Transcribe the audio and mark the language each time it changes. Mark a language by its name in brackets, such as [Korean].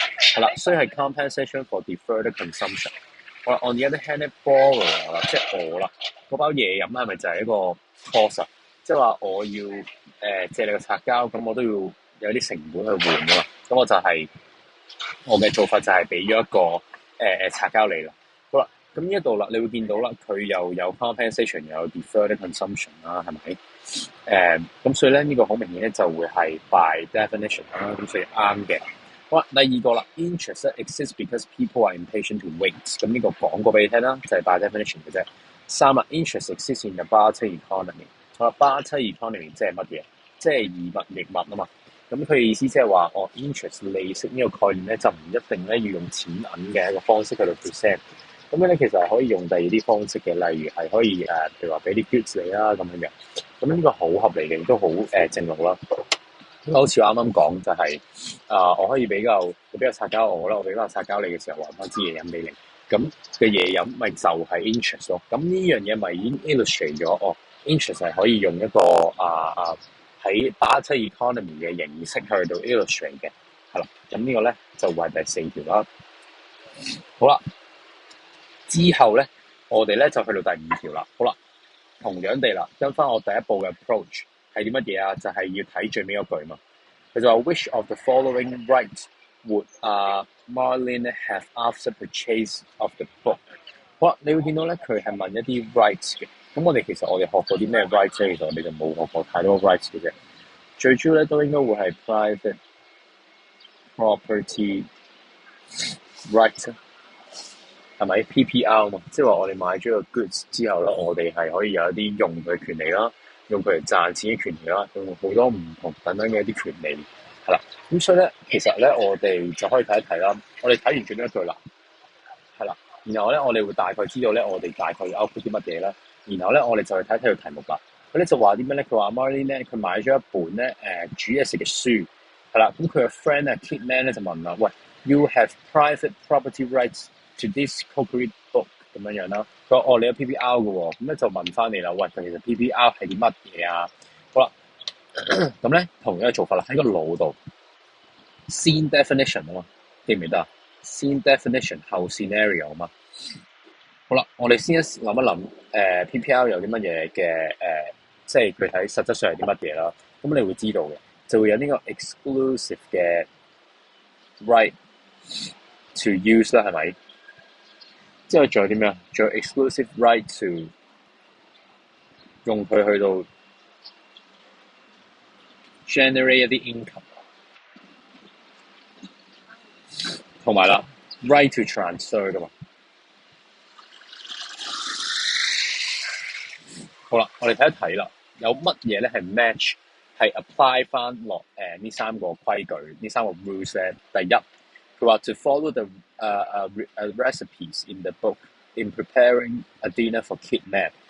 [Cantonese] 係啦，所以係 [English] compensation for deferred consumption。 [Cantonese] 我 [English] on the other hand [Cantonese] 咧，borrower 啦，即係我啦，嗰包嘢飲係咪就係一個 cost 啊？即係話我要借你個擦膠，咁我都要有啲成本去換噶嘛。咁我就係、我嘅做法就係俾咗一個擦膠你啦。好啦，咁呢一度啦，你會見到啦，佢又有 compensation，又有 deferred consumption 啦，係咪？咁所以咧呢個好明顯咧就會係 by definition 啦，咁所以啱嘅。好啦，第二個啦 [English] ，interest exists because people are impatient to wait。 [Cantonese] 咁呢個講過俾你聽啦，就係 by definition 嘅啫。三啦 ， [English] interest exists in the barter economy。 [Cantonese] 好啦，barter economy 即係乜嘢？即係以物易物啊嘛。咁佢嘅意思即係話，interest 利息呢個概念咧，就唔一定咧要用錢銀嘅一個方式去到 present。咁樣咧，其實係可以用第二啲方式嘅，例如係可以譬如話俾啲 goods 你啦咁樣嘅。咁呢個好合理嘅，亦都好正路啦。咁好似我啱啱講就係、我可以比較擦膠我啦，我比較擦膠你嘅時候還翻支嘢飲俾你。咁嘅嘢飲咪就係 interest 咯。咁呢樣嘢咪已經 illustrate 咗interest 係可以用一個喺 barter economy 嘅形式去到 illustrate 嘅，係啦。咁呢個咧就係第四條啦。好啦，之後咧我哋咧就去到第五條啦。好啦，同樣地啦，跟翻我第一步嘅 approach 係啲乜嘢啊？就係、要睇最尾嗰句嘛。佢就話 [English] Which of the following rights would Marlene have after purchase of the book？ [Cantonese] 好啦，你會見到咧，佢係問一啲 rights 嘅。咁我哋學過啲咩 rights 咧？其實我哋就冇學過太多 rights 嘅啫。最主要咧都應該會係 private property rights，係咪 PPR 嘛？即係話我哋買咗個 goods 之後咧，我哋係可以有一啲用佢嘅權利啦，用佢嚟賺錢嘅權利啦，用好多唔同等等嘅一啲權利，係啦。咁所以咧，其實咧我哋就可以睇一睇啦。我哋睇完最尾一句啦，係啦。然後咧，我哋會大概知道咧，我哋大概要 output 啲乜嘢啦。然後咧，我哋就去睇睇個題目啦。佢咧就話啲咩咧？佢話 Marlene 咧，佢買咗一本咧煮嘢食嘅書，係啦。咁佢嘅 friend Kitman 咧就問啦：喂， [English] You have private property rights to this cookery book [Cantonese] 咁樣啦。佢話：你有 PPR 嘅喎。咁咧就問翻你啦：喂，其實 PPR 係啲乜嘢啊？好啦，咁咧同樣嘅做法啦，喺個腦度先 definition 啊嘛，記唔記得啊？先 definition 後 scenario 啊嘛。好啦，我哋先諗一諗PPR 有啲乜嘢嘅即係具體實質上係啲乜嘢啦。咁你會知道嘅，就會有呢個 exclusive 嘅 right to use 啦，係咪？之後仲有啲咩啊？仲有 exclusive right to 用佢去到 generate 一啲 income，同埋啦 [English] right to transfer [Cantonese] 噶嘛。好啦，我哋睇一睇啦，有乜嘢咧係 match 係 apply 翻落呢三個規矩，呢三個 rules 咧。第一，佢話 [English] to follow the recipes in the book in preparing a dinner for Kitman。